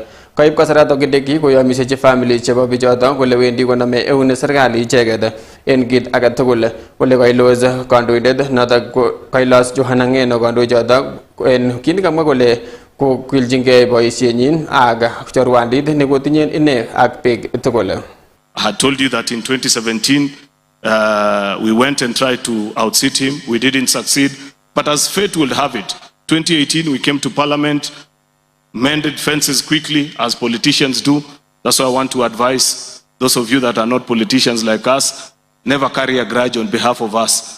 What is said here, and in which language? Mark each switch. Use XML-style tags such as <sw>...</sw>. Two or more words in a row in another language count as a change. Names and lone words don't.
<kln>Koib kasaratok Kindiki koyomisechi family chebo bichotok kole wendi konome eun serikali icheket en kit age tugul. Ole kailos kandoindet notok kailos Johanna Ngeno kandoichotok en kit nekamwa kole kokiljingei boisienyin ak chorwandit nekotinyen ine ak biik tugul.</kln> <en>I had told you that in 2017 we went and tried to outseat him. We didn't succeed. But as fate would have it, 2018 we came to Parliament, mended fences quickly as politicians do. That's why I want to advise those of you that are not politicians like us, never carry a grudge on behalf of us.</en>